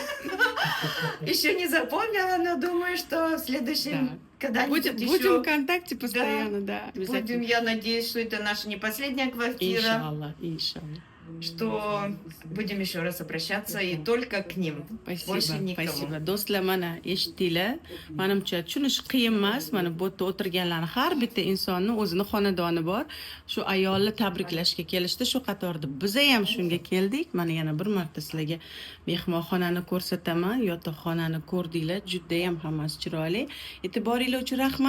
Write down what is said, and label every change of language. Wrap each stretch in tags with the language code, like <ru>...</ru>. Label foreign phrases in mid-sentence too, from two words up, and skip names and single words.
<ru>Еще не запомнила, но думаю, что в следующем когда-нибудь еще... Будем в контакте постоянно, да. Будем, я надеюсь, что это наша не последняя квартира. Иншаллах, иншаллах. Что будем еще раз обращаться и только к ним. Спасибо, больше никому. Спасибо.</ru> <uz>Do'stlar, mana eshitdinglar. Menimcha tushunish qiyin emas. Mana bu yerda o'tirganlarning har bitta insonning o'zining xonadoni bor. Shu ayolni tabriklashga kelishdi. Shu qatorda biz ham shunga keldik. Mana yana bir marta sizlarga mehmonxonani ko'rsataman. Yotoqxonani ko'rdinglar. Juda ham hammasi chiroyli. E'tiboringiz uchun rahmat.</uz>